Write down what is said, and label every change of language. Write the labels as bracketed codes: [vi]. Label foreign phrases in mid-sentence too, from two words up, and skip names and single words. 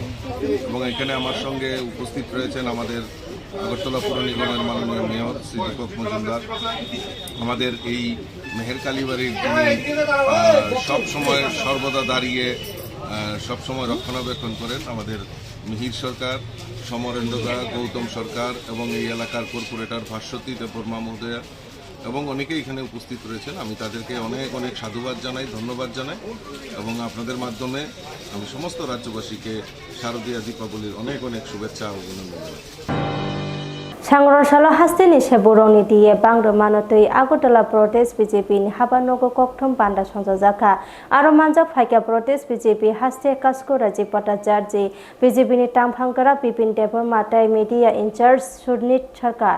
[bn] এবং এখানে আমার সঙ্গে উপস্থিত রয়েছেন আমাদের আগরতলা পৌর নিগমের মাননীয় মেয়র শ্রী দীপক মজুমদার, আমাদের এই মেহেরকালীবাড়ির যিনি সবসময় সর্বদা দাঁড়িয়ে সবসময় রক্ষণাবেক্ষণ করেন, আমাদের মিহির সরকার, সমরেন্দ্রদা, গৌতম সরকার এবং এই এলাকার কর্পোরেটর ভাস্বতী দেববর্মা মহোদয়া এবং অনেকেই এখানে উপস্থিত রয়েছেন। আমি তাদেরকে অনেক অনেক সাধুবাদ জানাই, ধন্যবাদ জানাই এবং আপনাদের মাধ্যমে আমি সমস্ত রাজ্যবাসীকে শারদীয়া দীপাবলির অনেক অনেক শুভেচ্ছা ও অভিনন্দন জানাই। [trp] Sangrosalo hastini seboroni diye bangro manotui Agotala protest BJP ni habanogo kokthom panda sonjojaka aro manjak phaika protest BJP haste kasko raji patajarji BJP ni tamphangkara Bipin Deborma tai [en] media in charge [trp] Surnit Sarkar